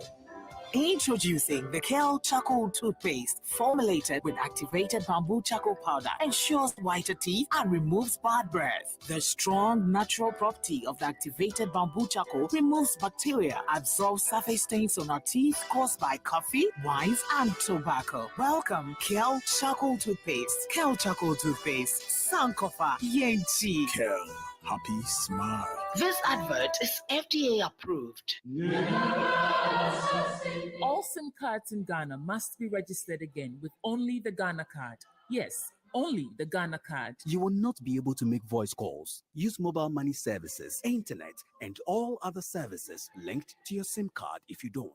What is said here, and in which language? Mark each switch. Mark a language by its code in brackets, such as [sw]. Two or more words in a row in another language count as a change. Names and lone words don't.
[en] Introducing the Kale Charcoal toothpaste, formulated with activated bamboo charcoal powder, ensures whiter teeth and removes bad breath. The strong natural property of the activated bamboo charcoal removes bacteria, absorbs surface stains on our teeth caused by coffee, wines, and tobacco. Welcome, Kale Charcoal toothpaste. Kale Charcoal toothpaste. Sankofa Yenchi. Kale. Happy smile. This advert is FDA approved. All SIM cards in Ghana must be registered again with only the Ghana card. Yes, only the Ghana card. You will not be able to make voice calls, use mobile money services, internet, and all other services linked to your SIM card if you don't.